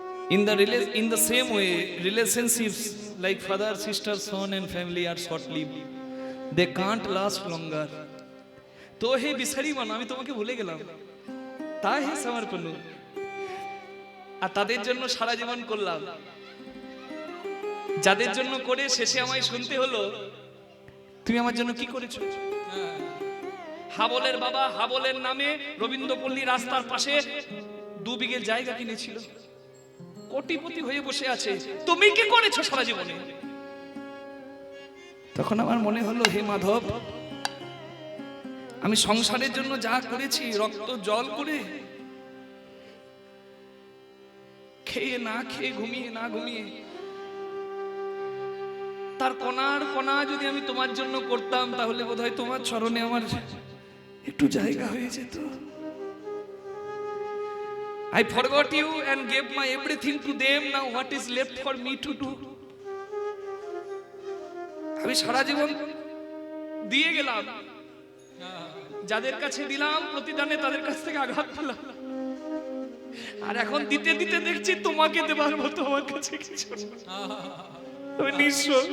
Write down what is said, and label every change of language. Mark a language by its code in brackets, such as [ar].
[en] In the same way, relationships like father, sister, son, and family are short-lived. They can't last longer. [bn] তো হে বিছারি মান, আমি তোমাকে ভুলে গেলাম, তা হে সমর্পণ, আর তাদের জন্য সারা জীবন করলাম, যাদের জন্য করে শেষে আমায় শুনতে হলো তুমি আমার জন্য কি করেছো। হাবলের বাবা হাবলের নামে রবীন্দ্রপল্লী রাস্তার পাশে 2 বিঘে জায়গা কিনেছিল, কোটিপতি হয়ে বসে আছে, তুমি কি করেছো সারা জীবনে। তখন আমার মনে হলো হে মাধব, আমি সংসারের জন্য যা করেছি, রক্ত জল করে, খেয়ে না খেয়ে, ঘুমিয়ে না ঘুমিয়ে, তার কণার কণা যদি আমি তোমার জন্য করতাম, তাহলে বোধহয় তোমার চরণে আমার একটু জায়গা হয়ে যেত। [en] I forgot you and gave my everything to them. Now what is left for me to do? [bn] আমি সারা জীবন দিয়ে গেলাম, যাদের কাছে দিলাম প্রতিদানে তাদের কাছ থেকে আঘাত পেলাম, আর এখন দিতে দিতে দেখছি তোমাকে দেবার মতো আমার কাছে কিছু নেই। আমি নিঃস্ব।